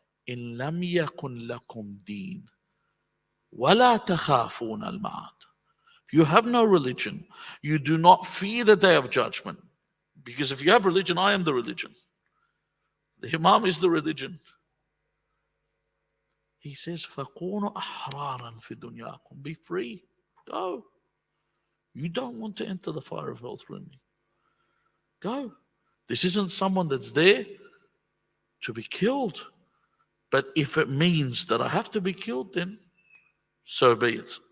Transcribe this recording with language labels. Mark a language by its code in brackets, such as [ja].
[ar] In lam yakun lakum deen, wala takhafun al-ma'ad. [en] You have no religion. You do not fear the day of judgment. Because if you have religion, I am the religion. The Imam is the religion. He says, [ar] فَكُونُوا أَحْرَارًا فِي دُنْيَاكُمْ. [en] Be free. Go. You don't want to enter the fire of hell through me. Go. This isn't someone that's there to be killed. But if it means that I have to be killed, then so be it.